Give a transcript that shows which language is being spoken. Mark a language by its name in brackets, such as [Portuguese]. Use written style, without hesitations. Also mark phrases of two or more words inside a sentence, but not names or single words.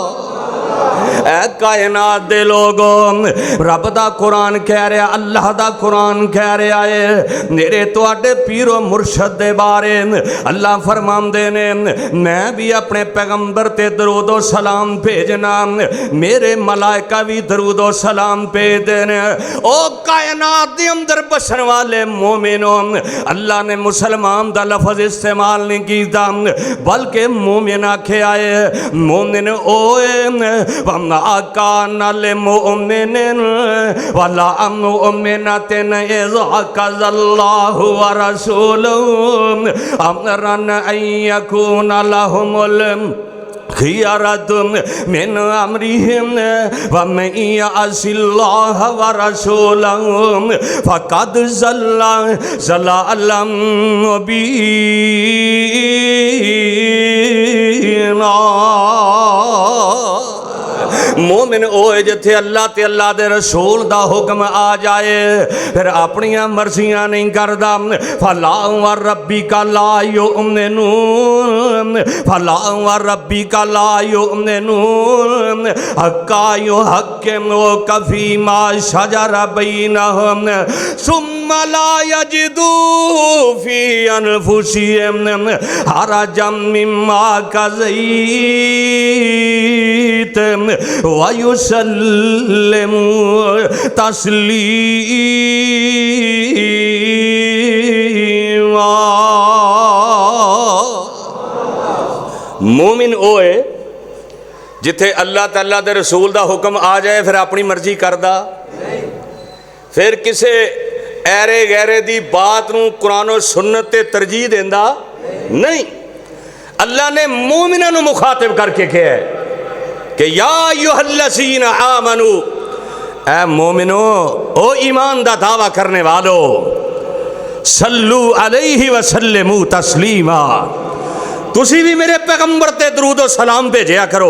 [Punjabi] اے کائنات دے لوگوں، رب دا قرآن کہہ رہا، اللہ دا قرآن کہہ رہا ہے میرے تواڈے پیر و مرشد دے بارے اللہ فرماندے نے میں بھی اپنے پیغمبر تے درود و سلام بھیجنا، میرے ملائکہ بھی درود و سلام بھیج دینے۔ او کائنات دے اندر بسن والے مومنوں، اللہ نے مسلمان دا لفظ استعمال نہیں کیتا بلکہ مومن آکھے آئے، مومن اوے [Arabic] وَمَا كَانَ لِمُؤْمِنٍ وَلَا مُؤْمِنَةٍ إِذَا قَضَى اللَّهُ وَرَسُولُهُ أَمْرًا أَن يَكُونَ لَهُمُ الْخِيَرَةُ مِنْ أَمْرِهِمْ وَمَن يَعْصِ اللَّهَ وَرَسُولَهُ فَقَدْ ضَلَّ ضَلَالًا مُبِينًا۔ [Punjabi] مومن اوے جتھے اللہ تے اللہ دے رسول دا حکم آ جائے پھر اپنیاں مرضیاں نہیں کردا۔ [Arabic] فلا وربک لا یؤمنون فِي مَا شَجَرَ بَيْنَهُمْ ثُمَّ لَا يَجِدُوا فِي أَنفُسِهِمْ حَرَجًا مِّمَّا قَضَيْتَ وَيُسَلِّمُوا تَسْلِيمًا۔ [Punjabi] مومن اوے جتھے اللہ تعالیٰ دے رسول دا حکم آ جائے پھر اپنی مرضی کردہ، پھر کسے ایرے غیرے دی بات نو قرآن و سنت تے ترجیح دیندہ نہیں۔ اللہ نے مومنہ نو مخاطب کر کے کہا ہے کہ [Arabic] یا ایھا الذین آمنو، [Punjabi] اے مومنو او ایمان دا دعویٰ کرنے والو، [Arabic] صلو علیہ وسلموا تسلیما، [Punjabi] تسی بھی میرے پیغمبر تے درود و سلام بھیجیا کرو۔